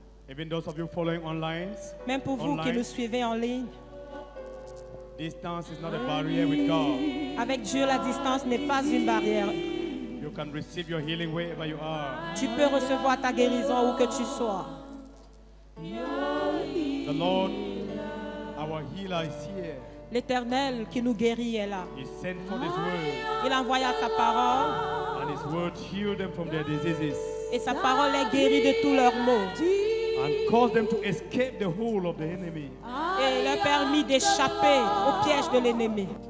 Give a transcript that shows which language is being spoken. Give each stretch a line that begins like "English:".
English: Even those of you following online,
French: Même pour vous qui
English: Online.
French: nous suivez en ligne,
English: distance is not a barrier with God.
French: avec Dieu, la distance n'est pas une barrière.
English: You can receive your healing wherever you are.
French: Tu peux recevoir ta guérison où que tu sois.
English: The Lord, our healer, is here.
French: L'Éternel qui nous guérit est là.
English: He sent for His word,
French: Il envoya sa parole
English: and His word healed them from their diseases
French: et sa parole les guérit de tous leurs maux
English: and caused them to escape the hold of the enemy.
French: et leur permis d'échapper au piège de l'ennemi.